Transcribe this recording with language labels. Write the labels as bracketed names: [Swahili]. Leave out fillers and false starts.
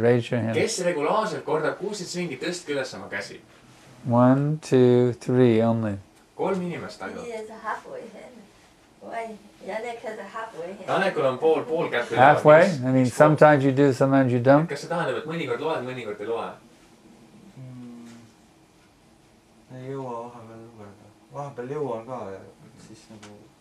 [English] Raise your hand. [Estonian] Kes regulaarselt kordab 16 ringi, tõstke üles oma käsi. [English] 1, 2, 3 only. [Estonian] 3 inimest ainult. [English] He has a halfway hand. Why? Janek has a halfway hand. [Estonian] Janekul on pool kätte. [English] Halfway? I mean, sometimes you do, sometimes you don't. [Estonian] Kas see tähendab, et mõnikord loed, mõnikord ei loe? Ei jõua vahepeal lugeda. Vahepeal jõuan ka ja siis nagu...